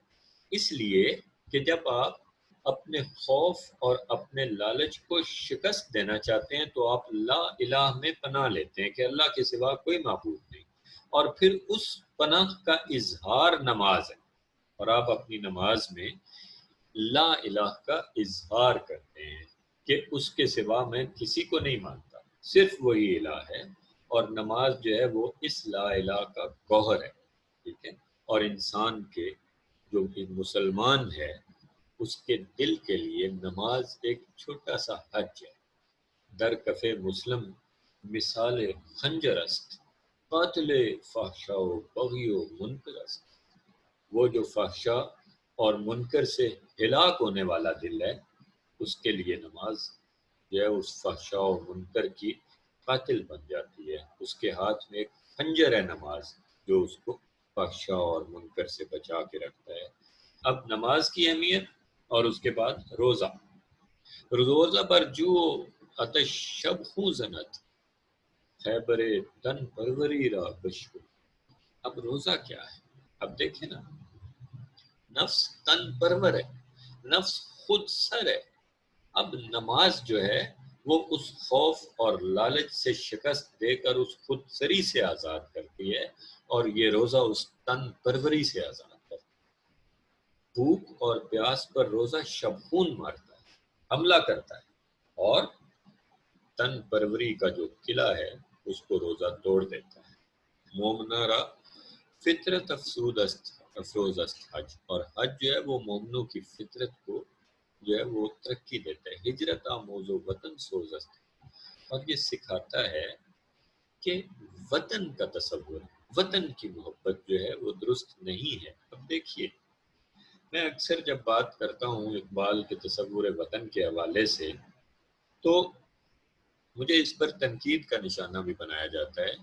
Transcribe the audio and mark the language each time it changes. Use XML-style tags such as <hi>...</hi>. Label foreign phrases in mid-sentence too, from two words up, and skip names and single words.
<ur>اس لیے کہ جب آپ اپنے خوف اور اپنے لالچ کو شکست دینا چاہتے ہیں تو آپ</ur> <ar>لا الہ</ar> <ur>میں پناہ لیتے ہیں کہ اللہ کے سوا کوئی معبود نہیں، اور پھر اس پناہ کا اظہار نماز ہے، اور آپ اپنی نماز میں</ur> <ar>لا الہ</ar> <ur>کا اظہار کرتے ہیں کہ اس کے سوا میں کسی کو نہیں مانتا، صرف وہی الہ ہے، اور نماز جو ہے وہ اس</ur> <ar>لا الہ</ar> <ur>کا گوہر ہے، ٹھیک ہے؟ اور انسان کے جو ایک مسلمان ہے اس کے دل کے لیے نماز ایک چھوٹا سا حج ہے۔</ur> <fa>در کف مسلم مثال خنجر است، قاتل فحشا و بغی و منکر است۔</fa> <ur>وہ جو فحشا اور منکر سے ہلاک ہونے والا دل ہے، اس کے لیے نماز جو ہے اس فحشا و منکر کی قاتل بن جاتی ہے۔ اس کے ہاتھ میں ایک خنجر ہے نماز، جو اس کو فحشا اور منکر سے بچا کے رکھتا ہے۔ اب نماز کی اہمیت، اور اس کے بعد روزہ پر جو</ur> <fa>آتش شب خوں زند، خیبر تن پروری را بشکو۔</fa> <ur>اب روزہ کیا ہے؟ اب دیکھیں نا، نفس تن پرور ہے، نفس خود سر ہے۔ اب نماز جو ہے وہ اس خوف اور لالچ سے شکست دے کر اس خود سری سے آزاد کرتی ہے، اور یہ روزہ اس تن پروری سے آزاد کرتا ہے۔ بھوک اور پیاس پر روزہ شبخون مارتا ہے، حملہ کرتا ہے، اور تن پروری کا جو قلعہ ہے اس کو روزہ توڑ دیتا ہے۔</ur> <fa>مومنا را فطرت افروز است حج،</fa> <ur>اور حج جو ہے وہ مومنوں کی فطرت کو جو ہے وہ ترقی دیتا ہے۔</ur> <fa>ہجرت آموز و وطن سوز است،</fa> <ur>اور یہ سکھاتا ہے کہ وطن کا تصور، وطن کی محبت جو ہے وہ درست نہیں ہے۔ اب دیکھیے، میں اکثر جب بات کرتا ہوں اقبال کے تصور وطن کے حوالے سے تو مجھے اس پر تنقید کا نشانہ بھی بنایا جاتا ہے۔</ur>